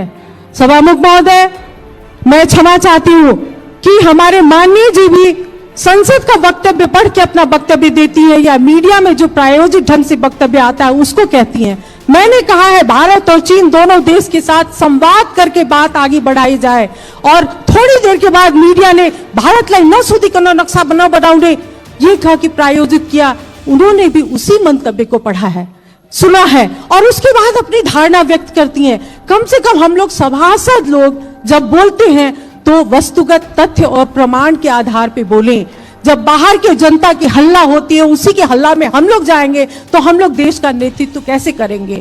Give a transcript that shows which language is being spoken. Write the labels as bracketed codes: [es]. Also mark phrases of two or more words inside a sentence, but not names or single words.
[hi] सभामुख महोदय, मैं क्षमा चाहती हूं कि हमारे माननीय जी भी संसद का वक्तव्य पढ़ के अपना वक्तव्य देती है या मीडिया में जो प्रायोजित ढंग से वक्तव्य आता है उसको कहती हैं। मैंने कहा है भारत और चीन दोनों देश के साथ संवाद करके बात आगे बढ़ाई जाए। और थोड़ी देर के बाद मीडिया ने [ne] भारतलाई नसोधिकन नक्शा बनाउने [hi] ये कहा कि प्रायोजित किया। उन्होंने भी उसी मंतव्य को पढ़ा है, सुना है और उसके बाद अपनी धारणा व्यक्त करती हैं। कम से कम हम लोग सभासद लोग जब बोलते हैं तो वस्तुगत तथ्य और प्रमाण के आधार पे बोलें। जब बाहर के जनता की हल्ला होती है, उसी के हल्ला में हम लोग जाएंगे तो हम लोग देश का नेतृत्व कैसे करेंगे।